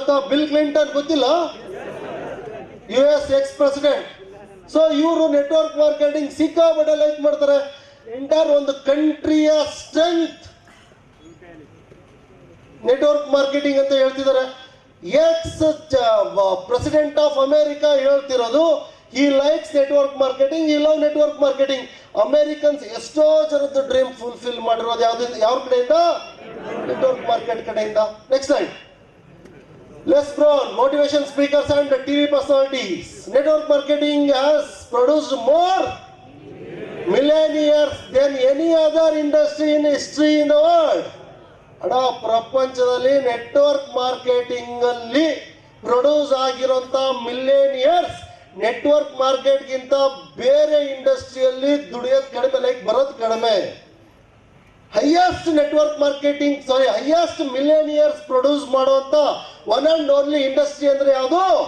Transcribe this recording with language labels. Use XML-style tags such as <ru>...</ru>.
<kn>Bill Clinton ಗೊತ್ತಿಲ್ಲ? US X president. So ಇವರು network marketing ಸಿಕ್ಕಾಪಟ್ಟೆ ಲೈಕ್ ಮಾಡ್ತಾರೆ. ಎಂಟೈರ್ ಒಂದು ಕಂಟ್ರಿಯ ಸ್ಟ್ರೆಂತ್ ನೆಟ್ವರ್ಕ್ ಮಾರ್ಕೆಟಿಂಗ್ ಅಂತ ಹೇಳ್ತಿದ್ದಾರೆ.</kn> <en>ex president of America</en> <kn>ಹೇಳ್ತಿರೋದು,</kn> <en>he likes network marketing, he love network marketing.</en> <kn>Americans ಎಷ್ಟೋ ಜನದ ಡ್ರೀಮ್ ಫುಲ್ಫಿಲ್ ಮಾಡಿರೋದು ಯಾವ ಕಡೆಯಿಂದ? ನೆಟ್ವರ್ಕ್ ಮಾರ್ಕೆಟ್ ಕಡೆಯಿಂದ. Next line.</kn> <en>Les Brown, motivation speakers and TV personalities. Network marketing has produced more millionaires than any other industry in history in the world.</en> <kn>ಅಡ ಪ್ರಪಂಚದಲ್ಲಿ network marketing ಅಲ್ಲಿ produce ಆಗಿರುವಂತ ಮಿಲಿಯನಿಯರ್ಸ್ network ಮಾರ್ಕೆಟ್ಗಿಂತ ಬೇರೆ ಇಂಡಸ್ಟ್ರಿಯಲ್ಲಿ ದುಡಿಯೋದು ಕಡಿಮೆ, ಲೈಕ್ ಬರೋದು ಕಡಿಮೆ. Highest network marketing highest ಮಿಲಿಯನಿಯರ್ಸ್ produce ಮಾಡುವಂತ ಒನ್ ಅಂಡ್ ಓನ್ಲಿ ಇಂಡಸ್ಟ್ರಿ ಅಂದ್ರೆ ಯಾವುದು?</kn>